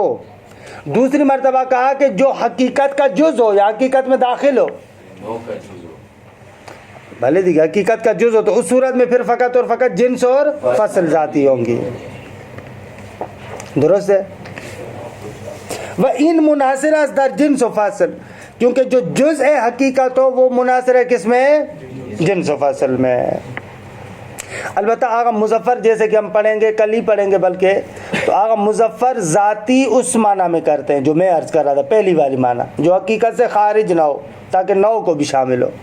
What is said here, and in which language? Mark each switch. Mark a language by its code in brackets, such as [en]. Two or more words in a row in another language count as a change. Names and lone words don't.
[ur] دوسری مرتبہ کہا کہ جو حقیقت کا جز ہو یا حقیقت میں داخل ہو. 9 کا جز ہو. بھلے دیکھا حقیقت کا جز ہو تو اس صورت میں پھر فقط اور فقط جنس اور فصل ذاتی ہوں گی. درست ہے. [fa] وَإِن منحصر از در جنس و فصل، [ur] کیونکہ جو جز حقیقت ہو وہ منحصر ہے کس میں؟ جنس و فصل میں. البتہ آغا مظفر جیسے کہ ہم پڑھیں گے کل ہی پڑھیں گے بلکہ، تو آغا مظفر ذاتی اس معنی میں کرتے ہیں جو میں عرض کر رہا تھا پہلی والی معنی، جو حقیقت سے خارج نہ ہو تاکہ 9 کو بھی شامل ہو.